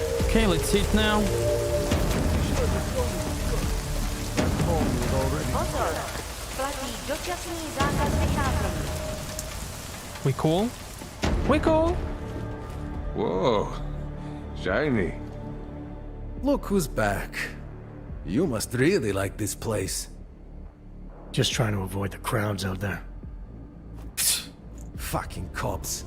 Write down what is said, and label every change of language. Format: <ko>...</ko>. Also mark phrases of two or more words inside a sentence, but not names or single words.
<en>Okay, let's eat now.</en> <cs>Pozor! Platí dočasný zákaz vycházení.</cs> <en>We cool? We cool? Whoa. Shiny. Look who's back. You must really like this place. Just trying to avoid the crowds out there. Fucking cops.</en>